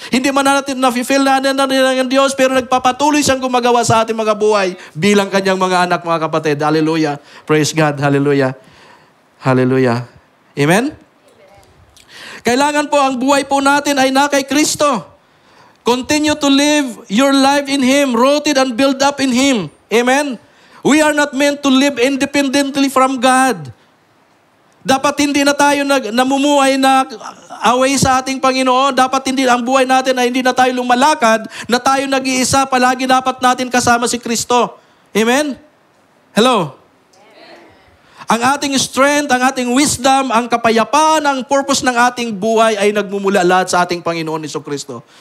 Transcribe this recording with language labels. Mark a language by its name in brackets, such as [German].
[Filipino] Hindi man natin na-feel na ang Diyos, pero nagpapatuloy siyang gumagawa sa ating mga buhay bilang kanyang mga anak, mga kapatid. [English] Hallelujah. Praise God. Hallelujah. Hallelujah. Amen? [Filipino] Kailangan po ang buhay po natin ay na kay Kristo. [English] Continue to live your life in Him, rooted and built up in Him. Amen? We are not meant to live independently from God. [Filipino] Dapat hindi na tayo namumuhay na away sa ating Panginoon. Dapat hindi ang buhay natin ay hindi na tayo lumalakad, na tayo nag-iisa. Palagi dapat natin kasama si Kristo. Amen? Hello? Ang ating strength, ang ating wisdom, ang kapayapaan, ang purpose ng ating buhay ay nagmumula lahat sa ating Panginoon Jesucristo.